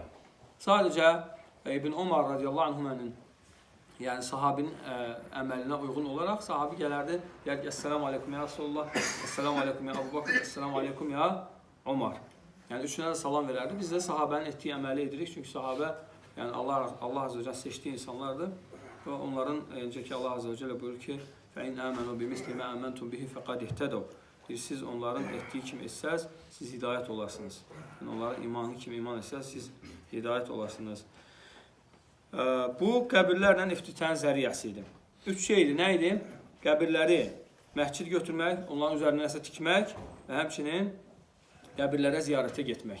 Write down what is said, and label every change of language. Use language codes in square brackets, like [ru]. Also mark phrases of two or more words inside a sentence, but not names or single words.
[az] Sadəcə İbn Umar [ar] رضي الله عنهما, [az] yəni sahabinin əməlinə uyğun olaraq sahabi gələrdi, deyər ki, [ar] السلام عليكم يا رسول الله, السلام عليكم يا أبو بكر, السلام عليكم يا عمر. [az] Yəni üçünə də salam verərdi. Biz də sahabənin etdiyi əməli edirik, çünki sahabə yəni Allah [ar] عز وجل [az] seçdiyi insanlardır və onların, necə ki Allah [ar] عز وجل [az] buyurur ki, [ar] فَاِنْ آمَنُوا بِمِسْلِ مَا أَمَنْتُمْ بِهِ فَقَدْ اِهْتَدَوْا. [az] Siz onların etdiyi kimi etsəz, siz hidayət olarsınız. Yəni onların imanı kimi iman etsəz, siz hidayət olarsınız. Bu qəbirlərlə iftitahın zəriyəsi idi. 3 şeydir. Nə idi? Qəbirləri məscid götürmək, onların üzərində nəsə tikmək və həmçinin qəbirlərə ziyarətə getmək.